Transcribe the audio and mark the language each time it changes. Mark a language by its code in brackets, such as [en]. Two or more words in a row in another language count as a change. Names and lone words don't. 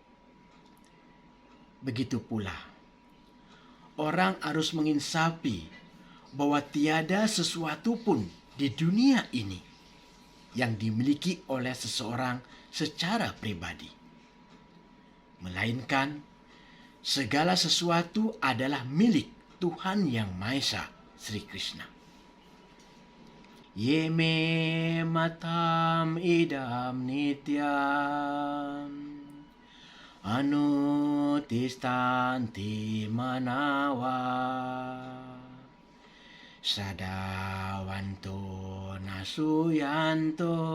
[id] Begitu pula, orang harus menginsafi bahwa tiada sesuatu pun di dunia ini yang dimiliki oleh seseorang secara pribadi, melainkan segala sesuatu adalah milik Tuhan Yang Maha Esa, Sri Krishna. [sa] ये मे मतम् इदं नित्यम् अनुतिष्ठन्ति मानवाः श्रद्धावन्तो ऽनसूयन्तो